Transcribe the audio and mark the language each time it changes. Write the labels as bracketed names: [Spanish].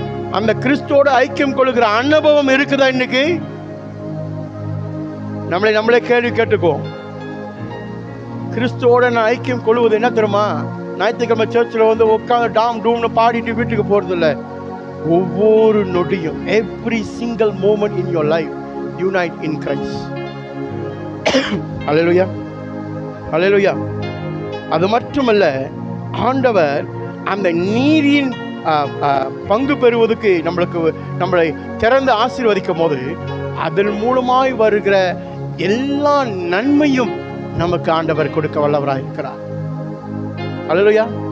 [Tamil] அந்த கிறிஸ்துவோடு ஐக்கியம் கொள்ளுகிற அனுபவம் இருக்குதா இன்னைக்கு? நம்மளே கேள்வி கேட்டுக்குவோம். கிறிஸ்துவோட நான் ஐக்கியம் கொள்வது என்ன தெரியுமா? ஞாயிற்றுக்கிழமை சர்ச்சில் வந்து உட்காந்து டாம் டூம்னு பாடிட்டு வீட்டுக்கு போறது இல்லை. ஒவ்வொரு நொடியும், [English] every single moment in your life, unite in Christ. [Tamil] ஹல்லேலூயா, ஹல்லேலூயா. அது மட்டுமல்ல, ஆண்டவர் அந்த நீதியின் பங்கு பெறுவதற்கு நம்மளை திறந்து ஆசீர்வதிக்கும் போது அதன் மூலமாய் வருகிற எல்லா நன்மையும் நமக்கு ஆண்டவர் கொடுக்க வல்லவராக இருக்கிறார். ஹல்லேலூயா.